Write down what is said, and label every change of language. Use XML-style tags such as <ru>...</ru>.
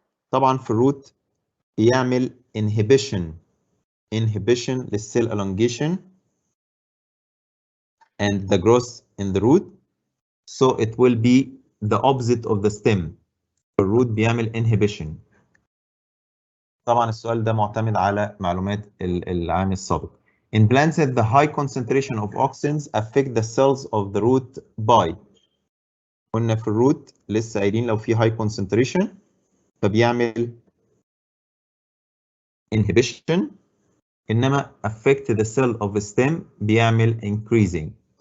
<ar>طبعا في الروت بيعمل inhibition للcell elongation</ar> <en>and the growth in the root. So it will be the opposite of the stem.</en> <ar>الروت بيعمل</ar> <en>inhibition.</en> <ar>طبعا السؤال ده معتمد على معلومات العام السابق.</ar> <en>In plants the high concentration of auxins affect the cells of the root by.</en> <ar>قلنا في الروت لسه قايلين لو في</ar> <en>high concentration</en> <ar>فبيعمل inhibition، انما</ar> <en>affect the cell of the stem</en> <ar>بيعمل increasing.</ar>